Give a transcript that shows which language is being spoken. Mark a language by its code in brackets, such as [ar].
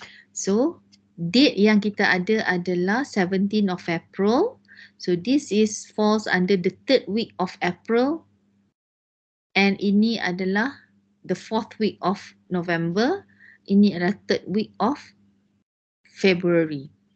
[ms] So, date yang kita ada adalah [en] 17 of April. So, this is falls under the 3rd week of April. And [ms] ini adalah [en] the 4th week of November. [ms] Ini adalah [en] 3rd week of February.